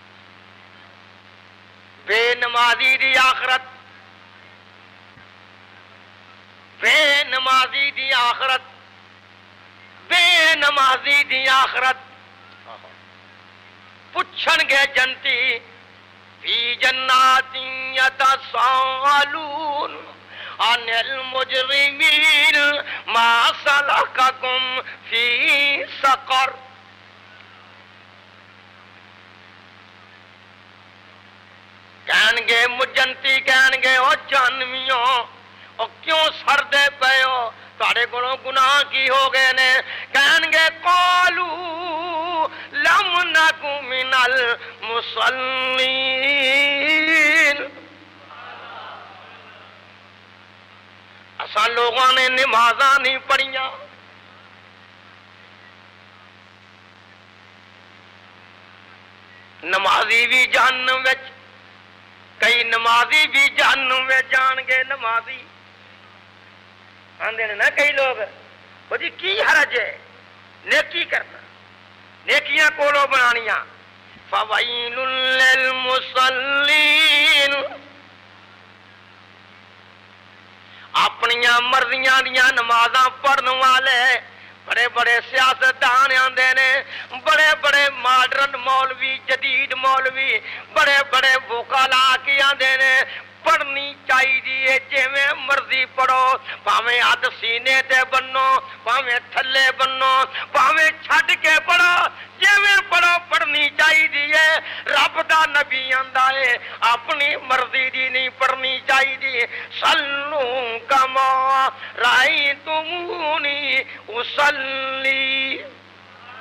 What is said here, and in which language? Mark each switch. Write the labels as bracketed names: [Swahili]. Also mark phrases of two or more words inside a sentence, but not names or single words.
[Punjabi] بے نمازی دی آخرت، بے نمازی دی آخرت، بے نمازی دی آخرت۔ پوچھن گے جنتی [Arabic] فی جنات یتساءلون عن المجرمین ما سلککم فی سقر۔ [Punjabi] کہن گے مجنتی، کہن گے او جہنمیوں او کیوں سردے پے ہو، تہاڈے کولوں گناہ کی ہو گئے نے؟ کہن گے [Arabic] قالو لم نک من المصلین، [Punjabi] اساں لوگوں نے نمازاں نہیں پڑھیاں۔ نمازی بھی جہنم وچ، کئی نمازی بھی جہنم میں جان گے۔ نمازی آندے نے نا کئی لوگ، وہ جی کی حرج ہے نیکی کرنا، نیکیاں کولو بنانیاں۔ [Arabic] فویل للمصلین، [Punjabi] اپنیاں مرضیاں دیاں نمازاں پڑھن والے بڑے بڑے سیاستدان آندے نے، بڑے بڑے ماڈرن مولوی، جدید مولوی، بڑے بڑے وکلا کی آندے نے پڑھنی چاہیے جویں مرضی پڑھو، پاویں ہاتھ سینے تے بنو، پاویں تھلے بنو، پاویں چھڈ کے پڑھو، جویں پڑھو پڑھنی چاہیے۔ رب دا نبی آندا ہے اپنی مرضی دی نہیں پڑھنی چاہیے۔ [Arabic] صلو کما رأیتمونی اصلی،